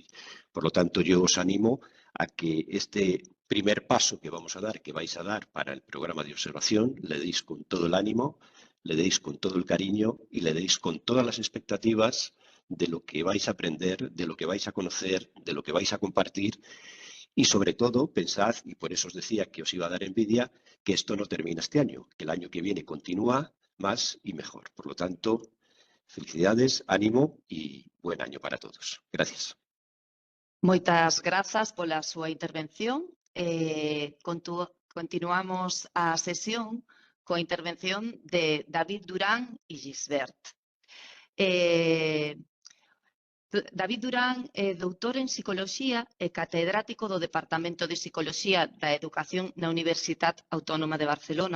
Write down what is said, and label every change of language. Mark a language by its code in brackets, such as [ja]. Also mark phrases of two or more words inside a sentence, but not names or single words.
[es] Por lo tanto, yo os animo a que este primer paso que vamos a dar, que vais a dar para el programa de observación, le deis con todo el ánimo, le deis con todo el cariño y le deis con todas las expectativas de lo que vais a aprender, de lo que vais a conocer, de lo que vais a compartir. Y sobre todo, pensad, y por eso os decía que os iba a dar envidia, que esto no termina este año, que el año que viene continúa más y mejor. Por lo tanto, Felicidades, ánimo y buen año para todos. Gracias. [gl] Moitas grazas pola súa intervención. Continuamos a sesión coa intervención de David Durán e Gisbert. David Durán é doutor en Psicoloxía e catedrático do Departamento de Psicoloxía da Educación na Universidade Autónoma de Barcelona.